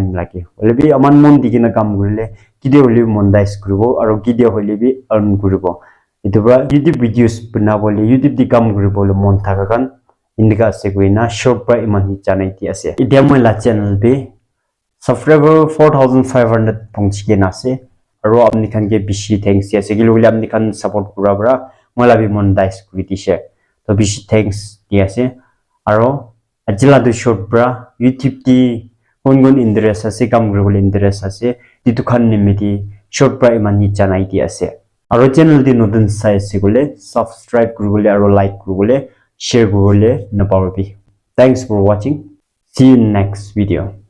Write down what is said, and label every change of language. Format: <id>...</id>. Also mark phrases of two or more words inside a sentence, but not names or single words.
<nag>lage ole bi aman mon digina kam gurile kide holi monetize kuribo aro kide holi bi earn kuribo iduba YouTube videos banabole YouTube di kam kuribole mon thakakan indika ase goina short pra iman hi chanai ti ase idia moi la channel be subscriber 4500 pongchi gen ase aro amni khan ke bishi thanks ase gilule amni khan support kurabra mola bi monetize kuri dise to bishi thanks ase aro ajila du short bra YouTube di gon interest ase kam guribole interest ase ditu khan nimiti short bra iman ni chanai ti ase aro channel di nodun sai ase gole subscribe guribole aro like guribole share guribole na power bi</nag> <en>thanks for watching see you in next video</en>